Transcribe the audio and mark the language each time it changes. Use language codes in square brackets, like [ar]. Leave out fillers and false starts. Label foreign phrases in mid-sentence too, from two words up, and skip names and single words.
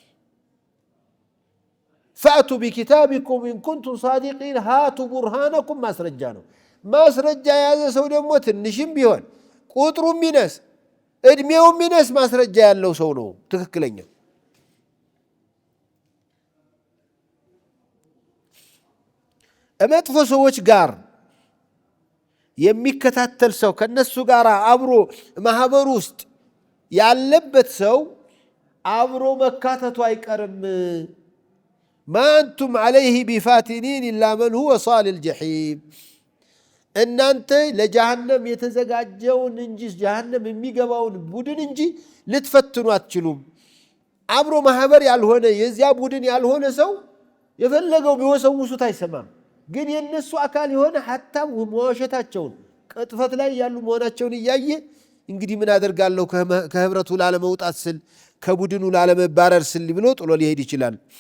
[ar] فأتوا بكتابكم إن كنتم صادقين هاتوا برهانكم [am] ማስረጃ ነው። ማስረጃ የያዘ ሰው ደግሞ ትንሽም ቢሆን ቁጥሩም ቢነስ እድሜውም ቢነስ ማስረጃ ያለው ሰው ነው ትክክለኛ። መጥፎ ሰዎች ጋር የሚከታተል ሰው ከነሱ ጋር አብሮ ማህበር ውስጥ ያለበት ሰው አብሮ መካተቱ አይቀርም። [ar] ما أنتم عليه بفاتنين إلا من هو صال الجحيم [am] እናንተ ለጀሃነም የተዘጋጀውን እንጂ ጀሃነም የሚገባውን ቡድን እንጂ ልትፈትኑ አትችሉም። አብሮ ማህበር ያልሆነ የዚያ ቡድን ያልሆነ ሰው የፈለገው ቢወሰውሱት አይሰማም። ግን የነሱ አካል የሆነ ሐታ መዋሸታቸውን ቅጥፈት ላይ ያሉ መሆናቸውን እያየ እንግዲህ ምን አደርጋለሁ ከህብረቱ ላለመውጣት ስል ከቡድኑ ላለመባረር ስል ብሎ ጥሎ ሊሄድ ይችላል።